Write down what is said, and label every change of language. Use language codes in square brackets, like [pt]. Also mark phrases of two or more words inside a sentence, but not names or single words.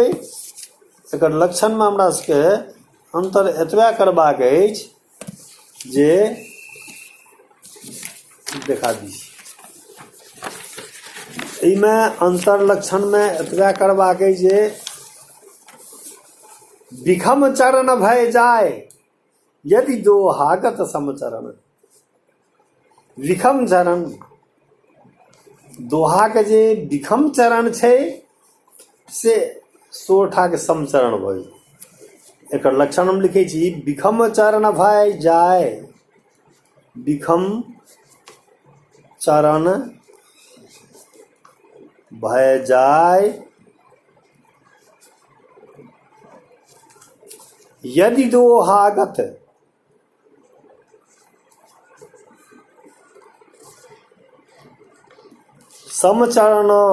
[mai] एकर लक्षणमे हमरा सबके अंतर एतबे करबाक अछि जे देखा दी। एहिमे अंतर लक्षणमे एतबे करबाक अछि जे विखम चरण भय जाय यदि दोहागत समचरण। विखम चरण, दोहाके जे विखम चरण छै से सोरठाके समचरण भऽ जाय। एकर लक्षण हम लिखै छी, विखम चरण भय जाय, विखम चरण भय जाय यदि दोहागत समचरण।